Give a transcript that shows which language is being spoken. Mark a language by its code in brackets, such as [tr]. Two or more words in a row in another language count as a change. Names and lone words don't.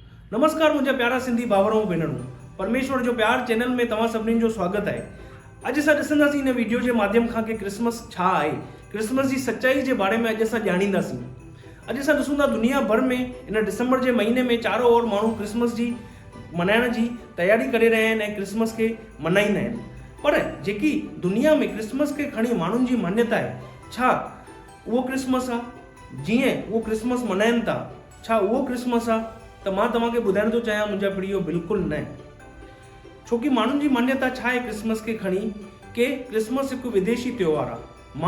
[sd] नमस्कार मुझे प्यारा सिंधी भावरों भेनरूं, परमेश्वर जो प्यार चैनल में तव्हां सभिनीनि जो स्वागत है। अॼु असां ॾिसंदासीं इन वीडियो जे माध्यम खां कि क्रिसमस छा आहे, क्रिसमस जी सच्चाई जे बारे में अॼु असां ॼाणींदासीं। अॼु असां ॾिसूं था दुनिया भर में इन दिसंबर जे महीने में [hi] चारों ओर [sd] माण्हू क्रिसमस जी मल्हाइण जी तयारी करे रहिया आहिनि ऐं क्रिसमस खे मल्हाईंदा आहिनि। पर जेकी दुनिया में क्रिसमस खे खणी माण्हुनि जी मान्यता आहे, छा उहो क्रिसमस आहे जीअं उहो क्रिसमस मल्हाइनि था, छा उहो क्रिसमस आहे? त मां तव्हांखे ॿुधाइण थो चाहियां मुंहिंजा प्रियो, बिल्कुलु न। छोकी माण्हुनि जी मान्यता छा आहे क्रिसमस खे खणी कि क्रिसमस हिकु विदेशी त्योहार आहे।